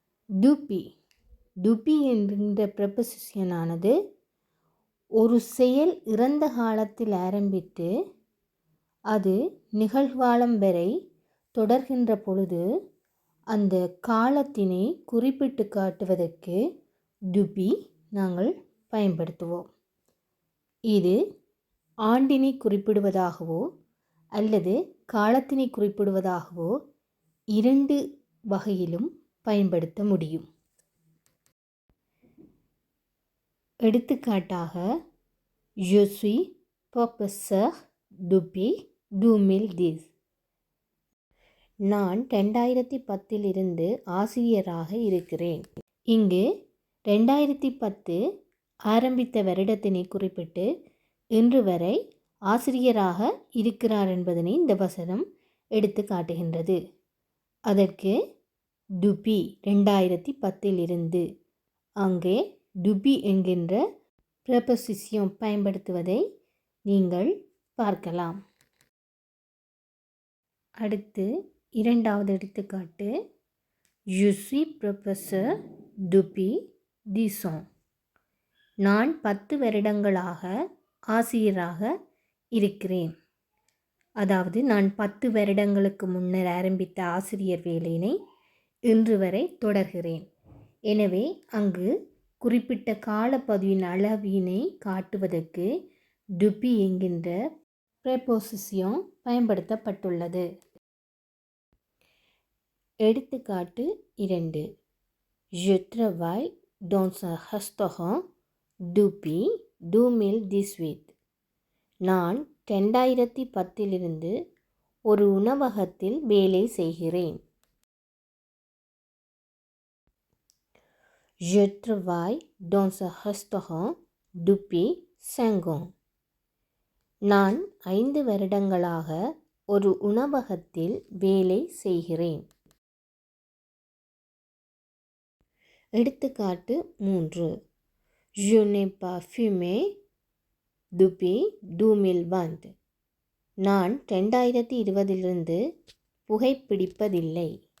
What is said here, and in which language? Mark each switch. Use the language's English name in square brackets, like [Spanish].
[Tamil] டுபி என்கின்ற ப்ரெபோசிஷனானது ஒரு செயல் இறந்த காலத்தில் ஆரம்பித்து அது நிகழ்காலம் வரை தொடர்கின்ற பொழுது அந்த காலத்தினை குறிப்பிட்டு காட்டுவதற்கு டுபி நாங்கள் பயன்படுத்துவோம். இது ஆண்டினை குறிப்பிடுவதாகவோ அல்லது காலத்தினை குறிப்பிடுவதாகவோ இரண்டு வகையிலும் பயன்படுத்த முடியும். எடுத்துக்காட்டாக [French] je suis professeur depuis 2010. [Tamil] நான் 2010 ஆசிரியராக இருக்கிறேன். இங்கு 2010 ஆரம்பித்த வருடத்தினை குறிப்பிட்டு இன்று வரை ஆசிரியராக இருக்கிறார் என்பதனை இந்த வசனம் எடுத்து காட்டுகின்றது. அதற்கு டுபி 2010 அங்கே டுபி என்கின்ற ப்ரெபோசிஷன் பயன்படுத்துவதை நீங்கள் பார்க்கலாம். அடுத்து இரண்டாவது எடுத்துக்காட்டு [French] je suis professeur depuis 10 ans. [Tamil] நான் 10 வருடங்களாக ஆசிரியராக இருக்கிறேன். அதாவது நான் 10 வருடங்களுக்கு முன்னர் ஆரம்பித்த ஆசிரியர் வேலையினை இன்று வரை தொடர்கிறேன். எனவே அங்கு குறிப்பிட்ட காலப்பதிவின் அளவினை காட்டுவதற்கு டுபி என்கின்ற ப்ரெபோசிஷன் பயன்படுத்தப்பட்டுள்ளது. எடுத்துக்காட்டு 2 [French] je travaille dans un restaurant depuis 2018. [Tamil] நான் 2010 ஒரு உணவகத்தில் வேலை செய்கிறேன். [French] je travaille dans un restaurant depuis 5 ans. [Tamil] நான் 5 வருடங்களாக ஒரு உணவகத்தில் வேலை செய்கிறேன். எடுத்துக்காட்டு 3 [French] je n'ai pas fumé depuis 2020. [Tamil] நான் 2020 புகைப்பிடிப்பதில்லை.